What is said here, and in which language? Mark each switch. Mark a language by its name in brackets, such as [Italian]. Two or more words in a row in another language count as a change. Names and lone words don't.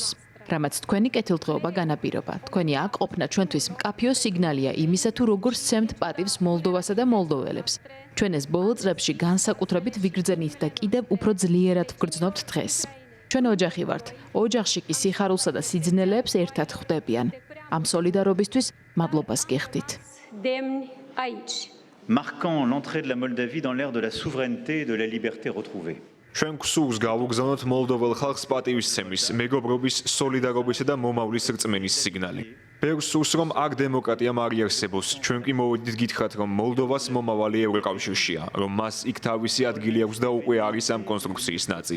[Georgian] რამაც თქვენი კეთილდღეობა განაპირობა. თქვენი აქ ყოფნა ჩვენთვის მკაფიო სიგნალია იმისა თუ როგორ სცემთ პატივს მოლდოვასა და მოლდოველებს. ჩვენ ეს ბოლო წლებში განსაკუთრებით ვიგრძენით და კიდევ უფრო ძლიერად ვგრძნობთ დღეს. ჩვენ ოჯახი ვართ. ოჯახში კი სიხარულსა და სიძნელეებს ერთად ხვდებიან. ამ სოლიდარობისთვის მადლობას გიხდით. [French] Marquant l'entrée de la Moldavie dans l'ère de la souveraineté et de la liberté retrouvée. [Georgian] ჩვენ გვსურს გავუგზავნოთ მოლდოվել ხალხს პატივისცემის, მეგობრობის, სოლიდარობისა და მომავლის რწმენის სიგნალი. ბევრს სურს, რომ აქ დემოკრატია მარიარსებოს. ჩვენ კი მოვედით გითხრათ, რომ მოლდოვას მომავალი ევროკავშირშია, რომ მას იქ თავისი ადგილი აქვს და უკვე არის ამ კონსტრუქციის ნაწილი.